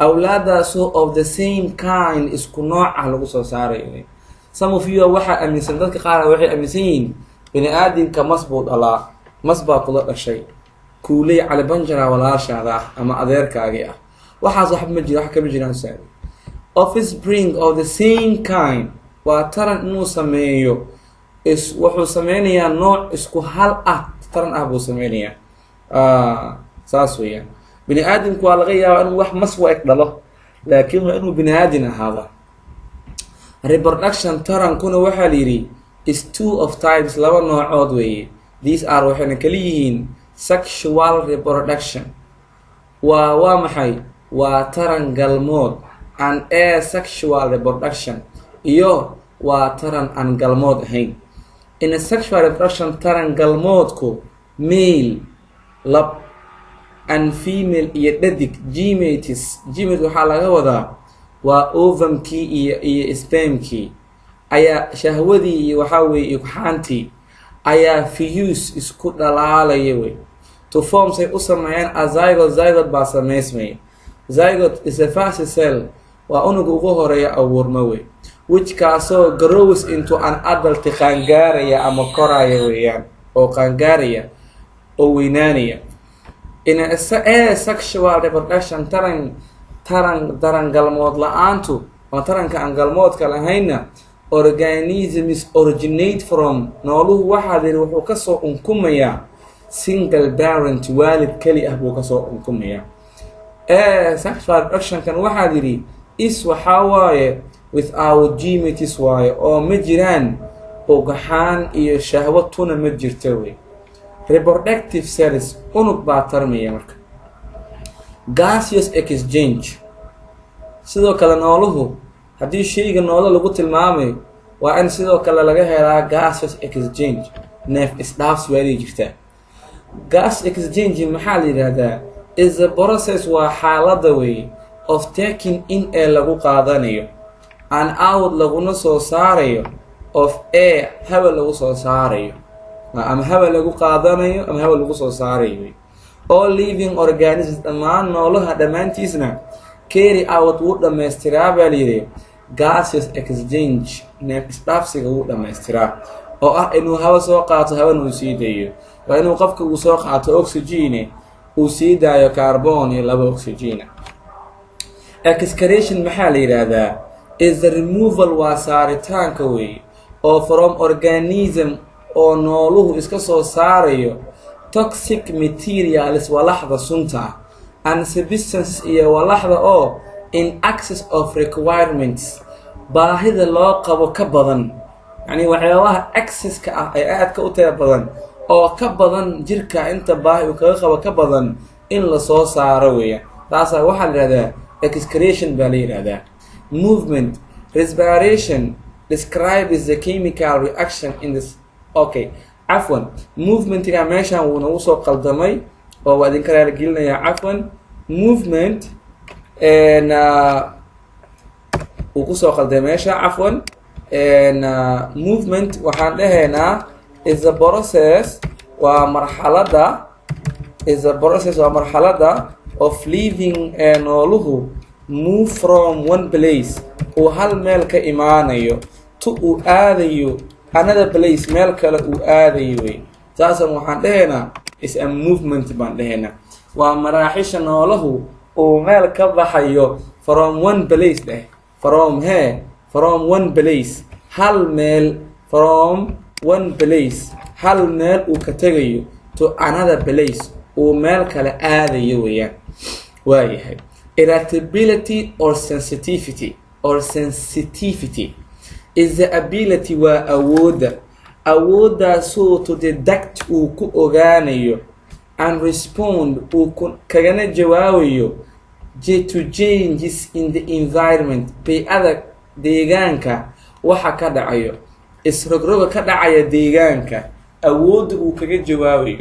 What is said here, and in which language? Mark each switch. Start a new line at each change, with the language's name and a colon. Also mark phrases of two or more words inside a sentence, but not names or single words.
Somali: awlaadaasoo
English: of the same kind
Somali: isku nooc ah lagu soo saarayo.
English: Some of you
Somali: waxaa aaminsan dadka qaar waxay aaminsan yihiin bini aadamka mas buu dhalaa, mas baa kula dhashay, kuuley cali banjara walaashaada ah ama adeerkaagii ah. waxaas wax ma jiro, wax kama jiraan saari.
English: Offspring of the same kind
Somali: waa taran inuu sameeyo wuxuu sameynayaa nooc isku hal ah, taran ah buu sameynayaa. saas weeyaan. bini aadamku waa laga yaabaa inuu wax mas wa eg dhalo, laakiin waa inuu bini aadam ahaada.
English: Reproduction
Somali: tarankuna waxaa la yidhi
English: is two of types,
Somali: laba noocood weeye.
English: These are
Somali: waxayna kala yihiin
English: sexual reproduction,
Somali: waa maxay? waa taran galmood,
English: and asexual reproduction,
Somali: iyo waa taran aan galmood ahayn.
English: In a sexual reproduction,
Somali: taran galmoodku male lab and female iyo dhadig gametes waxaa laga wadaa waa ovumkii iyo spermkii ayaa shahwadii iyo waxaa weeye ugxaantii ayaa fuse isku dhalaalaya wey
English: to form
Somali: say u sameeyaan
English: a zygote
Somali: baa sameysmaya.
English: Zygote is a first cell,
Somali: waa unuga ugu horeeya abuurma wey, which kaasoo
English: grows into an adult
Somali: qaangaaraya ama koraya weeyaan, oo qaangaaraya oo weynaanaya.
English: In a sexual reproduction,
Somali: taran galmood la-aantu waa taranka aan galmoodka lahayna,
English: organisms originate from,
Somali: nooluhu waxaa yidhi wuxuu kasoo unkumayaa
English: single parent,
Somali: waalid keli ah buu kasoo unkumayaa.
English: Sexual reproductionkan
Somali: waxaa yidhi is waxaa waaye
English: without gametes
Somali: waaye, oo ma jiraan ugxaan iyo shahwo tuna ma jirta wey.
English: Reproductive cells
Somali: unug baa tarmaya marka.
English: Gaseous exchange,
Somali: sidoo kale nooluhu haddii shayga noolo lagu tilmaamayo waa in sidoo kale laga helaa
English: gaseous exchange,
Somali: neef isdhaafsi waa jirtaa.
English: Gas exchange
Somali: maxaa la yidhaahdaa?
English: is a process,
Somali: waa xaalada wey
English: of taking in
Somali: ee lagu qaadanayo
English: and out
Somali: laguna soo saarayo
English: of air
Somali: hawa lagu soo saarayo, ama hawa lagu qaadanayo ama hawa lagu soo saarayo.
English: All living organisms,
Somali: dhammaan noolaha dhammaantiisna
English: carry out
Somali: wuu dhammaystiraa baa layidhi
English: gaseous exchange,
Somali: neef isdhaafsiga wuu dhammaystiraa, oo ah inuu hawa soo qaato hawana uu sii dayo. waa inuu qofka uu soo qaato oxygen uu sii daayo carbon iyo laba oxygen. Excretion maxaa la yidhaahdaa?
English: is the removal,
Somali: waa saaritaanka wey, oo
English: from organism
Somali: oo nooluhu iska soo saarayo
English: toxic materials,
Somali: walaxda sunta
English: and substances
Somali: iyo walaxda oo
English: in excess of requirements,
Somali: baahida loo qabo ka badan, yani waxyaabaha excesska ah ay aadka u taya badan oo ka badan jirka inta baahi uu kaga qabo ka badan in la soo saaro weeyaan. taasa waxaa la yidhahdaa excretion baa la yidhahdaa.
English: Movement, respiration describes the chemical reaction in this.
Somali: Okay, cafwan, movementiga meeshaan wuu nagu soo qaldamay oo waa idinka raaligelinayaa. cafwan, movement uu kusoo qalday meesha. cafwan, movement waxaan dhahaynaa
English: is a process,
Somali: waa marxalada,
English: is a process,
Somali: waa marxalada
English: of living, nooluhu move from one place,
Somali: uu hal meel ka imaanayo, to uu aadayo
English: another place,
Somali: meel kale uu aadayo wey. taasan waxaan dhahaynaa
English: is a movement
Somali: baan dhahaynaa. waa maraaxisha noolahu uu meel ka baxayo
English: from one place
Somali: dheh,
English: from one place,
Somali: hal meel,
English: from one place,
Somali: hal meel uu ka tegayo,
English: to another place,
Somali: uu meel kale aadayo weeyaan. waayahay.
English: Irritability or sensitivity, is the ability,
Somali: waa awooddaasoo
English: to detect
Somali: uu ku ogaanayo
English: and respond
Somali: uu kagana jawaabayo
English: to changes in the environment,
Somali: bay-ada deegaanka waxa ka dhacayo, isrogroga ka dhacaya deegaanka, awoodda uu kaga jawaabayo.